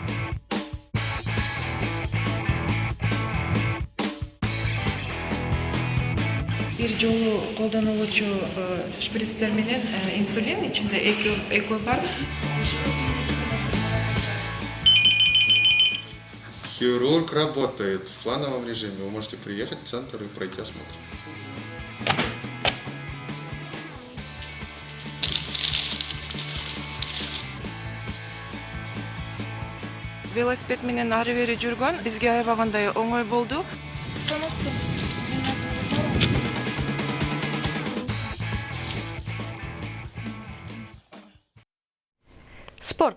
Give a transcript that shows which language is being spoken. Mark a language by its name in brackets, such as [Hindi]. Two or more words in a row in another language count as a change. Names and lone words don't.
[Kyrgyz] Бир жолу колдонулуучу шприцтер менен инсулин ичинде экөө бар. [Russian] Хирург работает в плановом режиме. Вы можете приехать в центр и пройти осмотр. [Kyrgyz] Велосипед менен ары бери жүргөн бизге аябагандай оңой болду. Спорт.